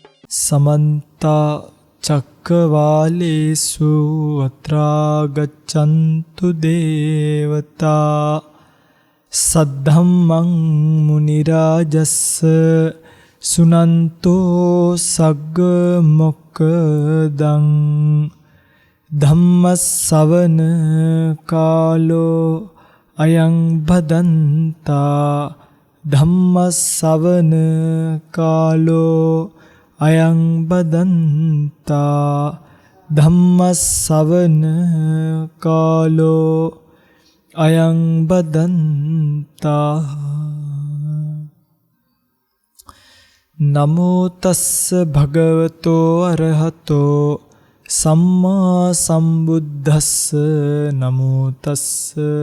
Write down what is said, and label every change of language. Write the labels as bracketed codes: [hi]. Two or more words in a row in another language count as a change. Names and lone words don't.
[pi] समन्त चक्रवालेषु अत्रा गच्छन्तु देवता सद्धम्मं मुनिराजस्स सुनन्तो सग्ग मोक्खदं धम्मස්සවන කාලෝ අයං භදන්තා ධම්මස්සවන කාලෝ අයං බදන්තා ධම්මස්සවන කාලෝ අයං බදන්තා නමෝ තස්ස භගවතෝ අරහතෝ සම්මා සම්බුද්දස්ස නමෝ තස්ස